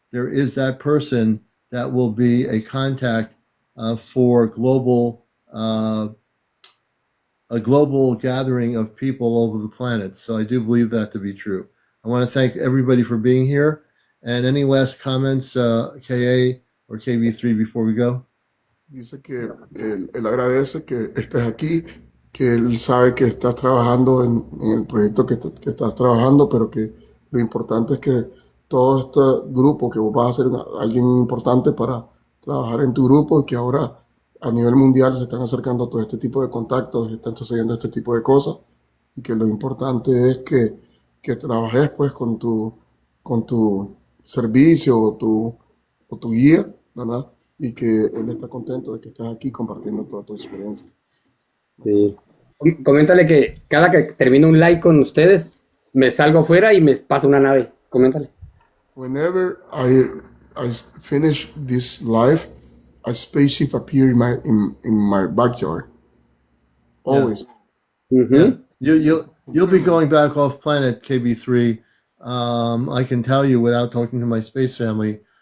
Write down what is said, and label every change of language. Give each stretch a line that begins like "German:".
English: There is that person that will be a contact for a global gathering of people all over the planet. So I do believe that to be true. I want to thank everybody for being here. And any last comments, KA or KB3, before we go?
Spanish: Dice que él agradece que estés aquí, que él sabe que estás trabajando en el proyecto que estás trabajando, pero que lo importante es que todo este grupo, que vos vas a ser alguien importante para trabajar en tu grupo, y que ahora a nivel mundial se están acercando a todo este tipo de contactos, están sucediendo este tipo de cosas, y que lo importante es que trabajes pues con tu servicio o tu guía, ¿verdad? Y que él está contento de que estés aquí compartiendo toda tu experiencia. Sí. Coméntale que cada que termino un live con ustedes, me salgo afuera y me pasa una nave. Coméntale.
English: Whenever I finish this live, a spaceship appear in my backyard. Always. Ujú. Yeah. You'll be going back off planet, KB3. I can tell you without talking to my space family.